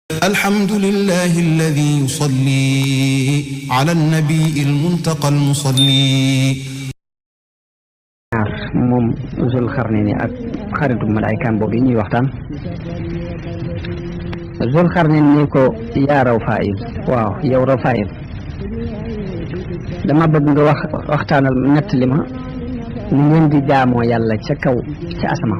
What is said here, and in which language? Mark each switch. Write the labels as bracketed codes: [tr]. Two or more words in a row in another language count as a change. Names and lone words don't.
[ar] الحمد لله الذي يصلي على النبي المنتقى المصلي. [wo] moom Zul Xarnayni ak xaritu malaaykaam boobu yi ñuy waxtaan. Zul Xarnayni ni ko yaa Rawfaayil, waaw yow Rawfaayil, dama bëgg nga waxtaanal nettali ma ni ngeen di jaamoo yàlla ca kaw ca asamaan.